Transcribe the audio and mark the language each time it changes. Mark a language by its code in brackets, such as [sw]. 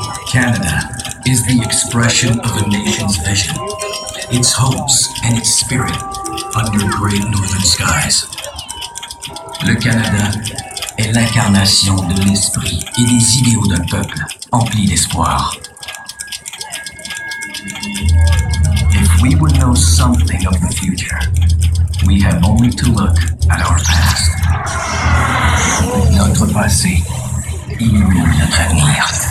[en] Canada is the expression of a nation's vision, its hopes and its spirit under great northern skies. [fr] Le Canada est l'incarnation de l'esprit et des idéaux d'un peuple empli d'espoir. [en] If we would know something of the future, we have only to look at our past. [fr] Notre passé illumine notre avenir.